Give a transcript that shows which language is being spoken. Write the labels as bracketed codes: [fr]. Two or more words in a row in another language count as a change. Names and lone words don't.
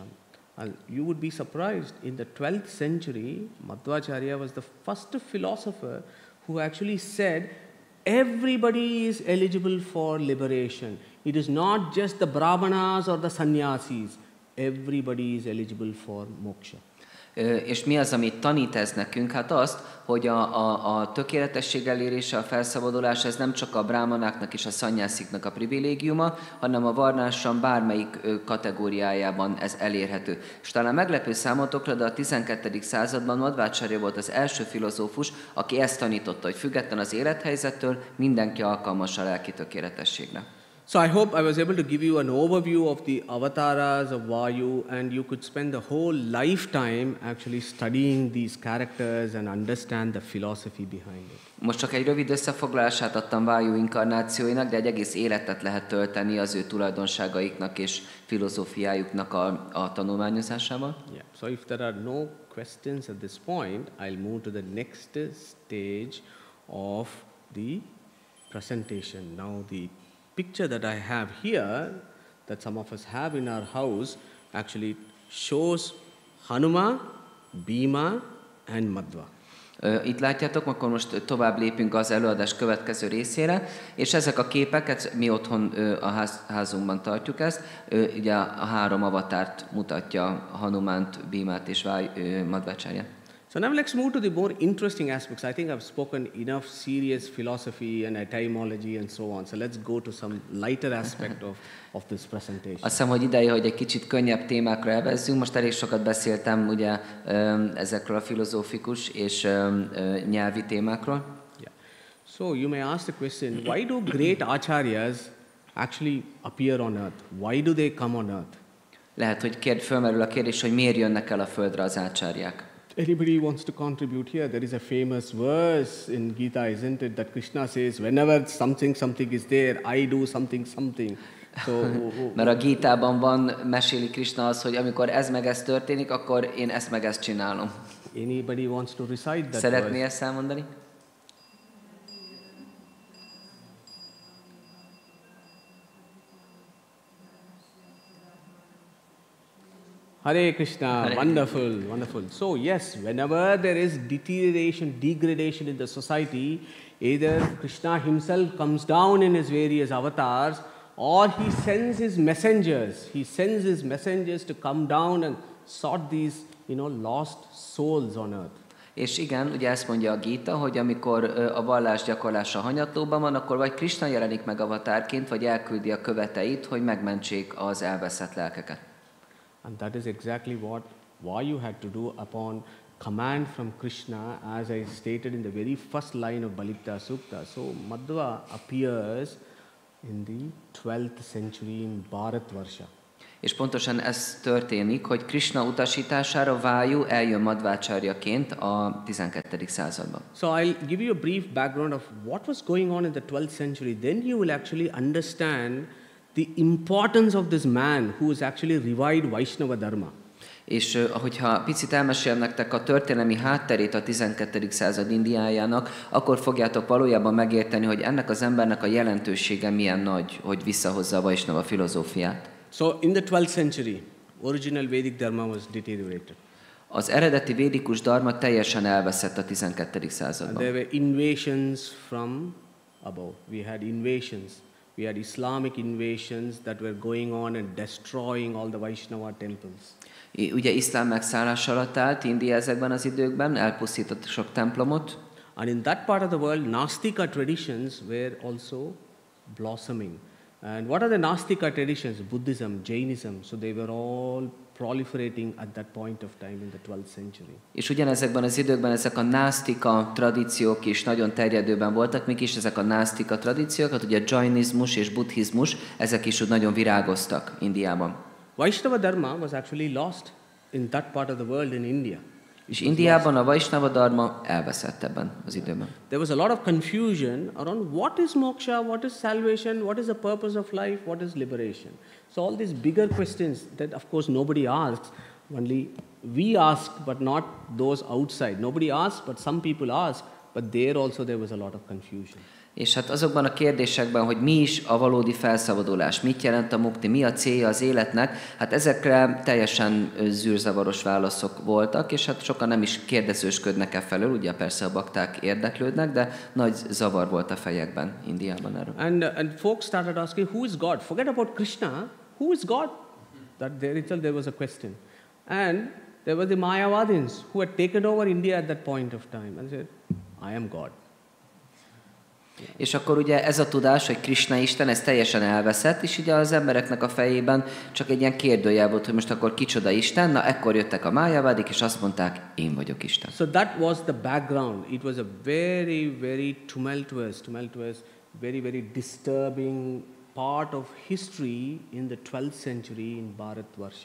[en] And you would be surprised, in the 12th century, Madhvacharya was the first philosopher who actually said, everybody is eligible for liberation. It is not just the brahmanas or the sannyasis. Everybody is eligible for moksha. [hu] És mi az, amit tanít ez nekünk? Hát azt, hogy a tökéletesség elérése, a felszabadulás, ez nem csak a brámanáknak és a szannyásziknak a privilégiuma, hanem a varnásam bármelyik kategóriájában ez elérhető. És talán meglepő számotokra, de a 12. században Madhvácsária volt az első filozófus, aki ezt tanította, hogy független az élethelyzettől mindenki alkalmas a lelki tökéletességre. [en] So I hope I was able to give you an overview of the avataras of Vayu, and you could spend the whole lifetime actually studying these characters and understand the philosophy behind it. [hu] Most csak egy rövid összefoglalását adtam Vayu inkarnációinak, de egy egész életet lehet tölteni az ő tulajdonságaiknak és filozófiájuknak a tanulmányozásával. [en] Yeah. So if there are no questions at this point, I'll move to the next stage of the presentation. Now the picture that I have here, that some of us have in our house, actually shows Hanuma, Bhima and Madhva. [hu] Itt látjátok, akkor most tovább lépünk az előadás következő részére, és ezek a képeket mi otthon a házunkban tartjuk ezt, ugye a három avatárt mutatja, Hanumánt, Bhimát és Madhvácsáryát. [en] So now let's move to the more interesting aspects. I think I've spoken enough serious philosophy and etymology and so on. So let's go to some lighter aspect of this presentation. [hu] Azt hiszem, hogy ideje, hogy egy kicsit könnyebb témákra elvezzünk. Most elég sokat beszéltem ugye ezekről a filozófikus és nyelvi témákról. [en] Yeah. So you may ask the question, why do great acharyas actually appear on earth? Why do they come on earth? [hu] Lehet, hogy fölmerül a kérdés, hogy miért jönnek el a földre az ácsárják. [en] Anybody wants to contribute here? There is a famous verse in Gita, isn't it, that Krishna says, whenever something is there, I do something. So, [hu] mert a Gítában meséli Krishna az, hogy amikor ez meg ez történik, akkor én ezt meg ezt csinálom. [en] Anybody wants to recite that [hu] Szeretné ezt elmondani? [sa] Hare Krishna, [en] wonderful, wonderful. So yes, whenever there is deterioration, degradation in the society, either Krishna himself comes down in his various avatars, or he sends his messengers. He sends his messengers to come down and sort these, lost souls on earth. [hu] És igen, ugye ezt mondja a Gita, hogy amikor a vallás gyakorlása hanyatlóban van, akkor vagy Krishna jelenik meg avatárként, vagy elküldi a követeit, hogy megmentsék az elveszett lelkeket. [en] And that is exactly what Vayu had to do upon command from Krishna, as I stated in the very first line of Balita Sukta. So Madhva appears in the 12th century in Bharatvarsha. [hu] És pontosan ez történik, hogy Krishna utasítására Vayu eljön Madhvácsáryaként a 12. században. [en] So I'll give you a brief background of what was going on in the 12th century. Then you will actually understand the importance of this man who has actually revived Vaishnava Dharma. [hu] És hogyha picit elmesélem nektek a történelmi hátterét a 12. század Indiájának, akkor fogjátok valójában megérteni, hogy ennek az embernek a jelentősége milyen nagy, hogy visszahozza a Vaishnava filozófiát. [en] So in the 12th century, original Vedic Dharma was deteriorated. [hu] Az eredeti védikus dharma teljesen elveszett a 12. században. [en] And there were invasions from above. We had invasions. We had Islamic invasions that were going on and destroying all the Vaishnava temples. [hu] Ugye iszlám megszállás alatt állt India ezekben az időkben, elpusztított sok templomot. [en] And in that part of the world, Nastika traditions were also blossoming. And what are the Nastika traditions? Buddhism, Jainism. So they were all proliferating at that point of time in the 12th century. [hu] És ugyanezekben az időkben ezek a násztika tradíciók is nagyon terjedőben voltak, mik is ezek a násztika tradíciók, hát ugye jainizmus és buddhizmus, ezek is úgy nagyon virágoztak Indiában. [en] Vaishnava Dharma was actually lost in that part of the world in India. [hu] És Indiában a Vaisnava dharma elveszett ebben az időben. [en] There was a lot of confusion around what is moksha, what is salvation, what is the purpose of life, what is liberation. So all these bigger questions that of course nobody asks, only we ask but not those outside. Nobody asks but some people ask, but there also there was a lot of confusion. [hu] És hát azokban a kérdésekben, hogy mi is a valódi felszabadulás, mit jelent a mukti, mi a célja az életnek, hát ezekre teljesen zűrzavaros válaszok voltak, és hát sokan nem is kérdezősködnek e felől, ugye persze a bakták érdeklődnek, de nagy zavar volt a fejekben Indiában erről. [en] And folks started asking, who is God? Forget about Krishna, who is God? That there was a question. And there were the Mayavadins who had taken over India at that point of time and said, I am God. [hu] És akkor ugye ez a tudás, hogy Krisna Isten, ez teljesen elveszett, és ugye az embereknek a fejében csak egy ilyen kérdőjel volt, hogy most akkor kicsoda Isten, na ekkor jöttek a májavádik, és azt mondták, én vagyok Isten. [en] So that was the background. It was a very, very tumultuous, very disturbing part of history in the 12th century in Bharatvarsha.